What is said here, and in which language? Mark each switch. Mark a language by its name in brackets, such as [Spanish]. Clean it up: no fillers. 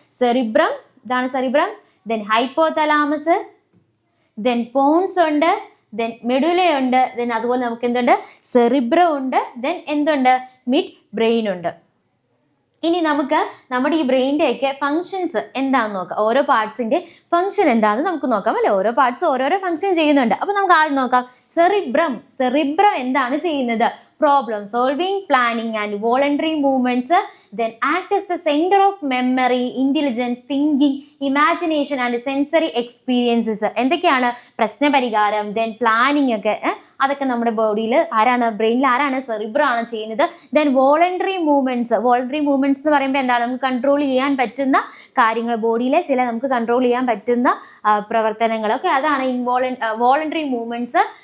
[Malayalam] Cerebrum, ഇതാണ് cerebrum, then hypo thalamus, then Ponce ഉണ്ട്, then മെഡുലയുണ്ട്, then അതുപോലെ നമുക്ക് എന്തുണ്ട്? സെറിബ്രം ഉണ്ട്, ദെൻ എന്തുണ്ട്? മിഡ് ബ്രെയിൻ ഉണ്ട്. ഇനി നമുക്ക് നമ്മുടെ ഈ ബ്രെയിനിന്റെ ഒക്കെ ഫങ്ഷൻസ് എന്താണെന്ന് നോക്കാം. ഓരോ പാർട്സിന്റെ ഫംഗ്ഷൻ എന്താണെന്ന് നമുക്ക് നോക്കാം അല്ലെ. ഓരോ പാർട്സ് ഓരോരോ ഫംഗ്ഷൻ ചെയ്യുന്നുണ്ട്. അപ്പൊ നമുക്ക് ആദ്യം നോക്കാം. സെറിബ്രം എന്താണ് ചെയ്യുന്നത്? [English] problem solving, planning and voluntary movements, then act as the center of memory, intelligence, thinking, imagination and sensory experiences. [Malayalam] എന്തൊക്കെയാണ്? പ്രശ്നപരിഹാരം, then planning ഒക്കെ അതൊക്കെ നമ്മുടെ ബോഡിയിൽ ആരാണ്? ബ്രെയിനിൽ ആരാണ്? സെറിബ്രം ആണ് ചെയ്യുന്നത്. ദെൻ വോളണ്ടറി മൂവ്മെന്റ്സ് എന്ന് പറയുമ്പോൾ എന്താണ്? നമുക്ക് കൺട്രോൾ ചെയ്യാൻ പറ്റുന്ന കാര്യങ്ങൾ, ബോഡിയിലെ ചില നമുക്ക് കൺട്രോൾ ചെയ്യാൻ പറ്റുന്ന പ്രവർത്തനങ്ങളൊക്കെ അതാണ് വോളണ്ടറി മൂവ്മെന്റ്സ്.